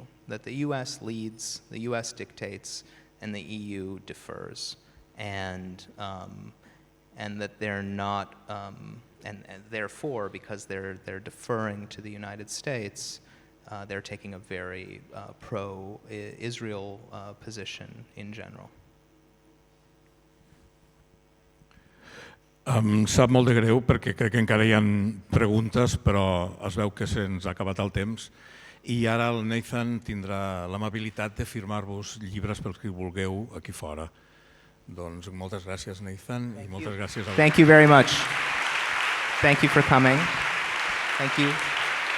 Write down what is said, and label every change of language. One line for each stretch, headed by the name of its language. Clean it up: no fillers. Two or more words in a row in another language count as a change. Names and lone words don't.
English: That the US leads, the US dictates, and the EU defers. And that they're not, and therefore, because they're deferring to the United States, they're taking a very pro-Israel position in general.
Catalan: Em sap molt de greu perquè crec que encara hi ha preguntes, però es veu que se'ns ha acabat el temps. I ara el Nathan tindrà l'amabilitat de firmar-vos llibres pels que vulgueu aquí fora. Doncs moltes gràcies, Nathan, i moltes gràcies a
English: Thank you very much. Thank you for coming. Thank you.